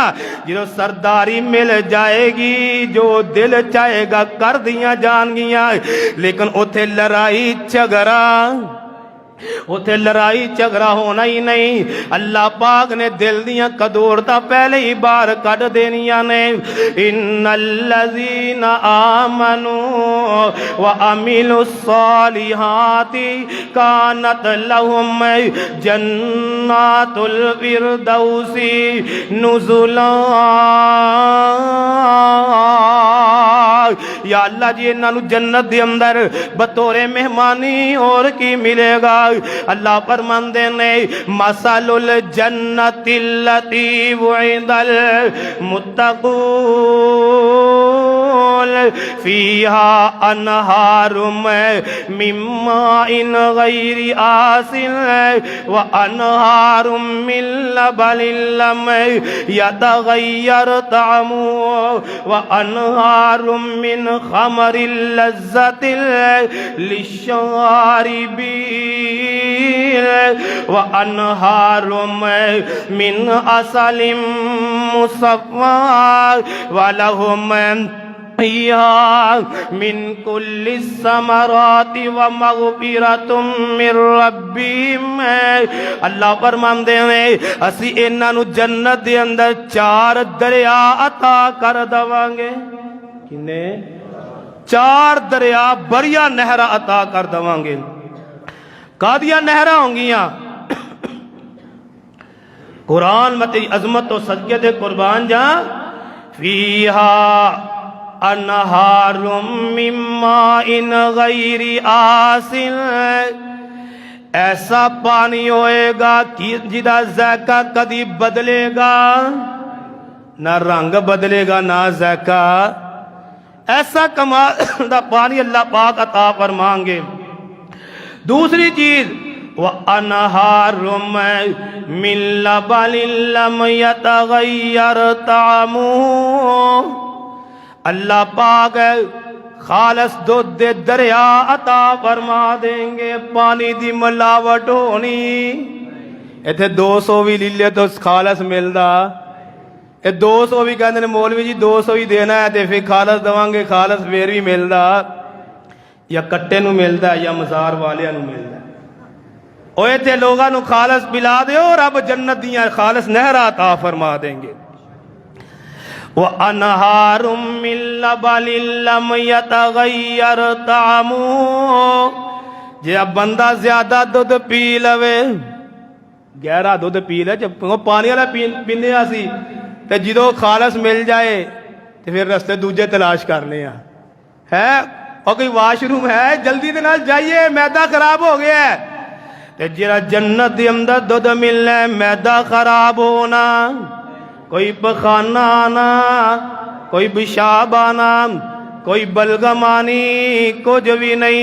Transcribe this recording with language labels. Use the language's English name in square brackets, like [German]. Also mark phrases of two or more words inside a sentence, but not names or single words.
[Punjabi] جو سرداری مل جائے گی، جو دل چاہے گا کر دیاں جانگیاں. لیکن اوتھے لڑائی جھگڑا، اوتھے لڑائی جھگڑا ہونا ہی نہیں. اللہ پاک نے دل دیاں کدورتاں پہلے ہی باہر کڈھ دینیاں نے. [Arabic] إن الذين آمنوا وعملوا الصالحات كانت لهم جنات الفردوس نزلا. [Punjabi] یا اللہ جی انہاں جنت دے اندر بطورِ مہمانی اور کی ملے گا. اللہ فرماندے نے, [Arabic] مثل الجنة التي وعد المتقون فيها أنهار من ماء غير آسن وأنهار من لبن لم يتغير طعمه وأنهار من خمر لذة للشاربين وأنهار من عسل مصفى ولهم من كل الثمرات ومغفرة من ربهم. [Punjabi] اللہ فرماندے نے، اسی انہاں نوں جنت دے اندر 4 دریا عطا کر دواں گے. किन्ने? 4 دریا، بڑیاں نہراں عطا کر دواں گے. کادیاں نہراں ہونگیاں? قرآن مت عظمت تو صدقے دے قربان جا. [Arabic] فيها أنهار من ماء غير آسن, [Punjabi] ایسا پانی ہوئے گا کہ جدا ذائقہ کدی بدلے گا نا، رنگ بدلے گا نا ذائقہ. ایسا کمال دا پانی اللہ پاک عطا فرمائیں گے. دوسری چیز, [Arabic] وأنهار من لبن لم يتغير طعمه, [Punjabi] اللہ پاک خالص دودھ دے دریا عطا فرما دیں گے. پانی دی ملاوٹ ہونی، ایتھے 200 بھی لیلے تو خالص ملدا، 200 بھی کہتے ہیں مولوی جی 200 ہی دینا ہے، تو فیر خالص دیواں گے، خالص فیر بھی ملتا یا کٹے نوں ملتا یا مزار والیاں نوں ملتا. اور ایتھے لوگاں نوں خالص پلا دیو، رب جنت دیاں خالص نہراں عطا فرما دیں گے. [Arabic] وأنهار من لبن لم يتغير طعمه, [Punjabi] جے بندہ زیادہ دودھ پی لوے، گہرا دودھ پی لے، جب پانی والا پینے اسی، تو جو خالص مل جائے تو فیر رستے دوجے تلاش کرنے ہے. اور کوئی واش روم ہے، جلدی کے نال جائیے، معدہ خراب ہو گیا ہے. تو ذرا جنت کے اندر دودھ ملنا، معدہ خراب ہونا، کوئی پخانہ آنا، کوئی پیشاب آنا، کوئی بلغم آنی، کچھ بھی نہیں.